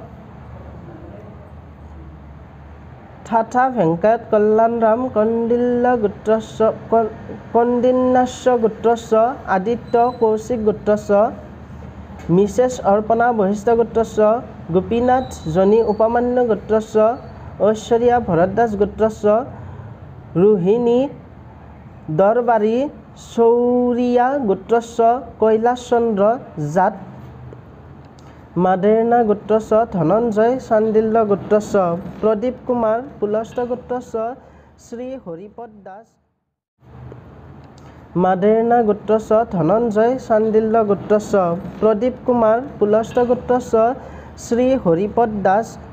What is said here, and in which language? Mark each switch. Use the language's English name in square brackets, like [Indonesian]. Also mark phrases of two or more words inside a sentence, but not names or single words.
[Sanskrit] ठाठा वेंकट कल्याणराम कौंडिन्यास्य गोत्रस्य आदित्य कौशिक गोत्रस्य मिसेस अर्पणा वशिष्ठ गोत्रस्य गोपीनाथ जनी उपमान्य गोत्रस्य ऐश्वर्या भरद्वाज गोत्रस्य रोहिणी दरबारी शौरिया गोत्रस्य कैलाश चंद्र जाट মাদেৰনা গোত্ৰস্য ধনঞ্জয় চাণ্ডিল্য গোত্ৰস্য প্ৰদীপ কুমাৰ পুলস্ত গোত্ৰস্য শ্ৰী হৰিপদ দাস মাদেৰনা গোত্ৰস্য ধনঞ্জয় চাণ্ডিল্য গোত্ৰস্য প্ৰদীপ কুমাৰ পুলস্ত গোত্ৰস্য শ্ৰী হৰিপদ দাস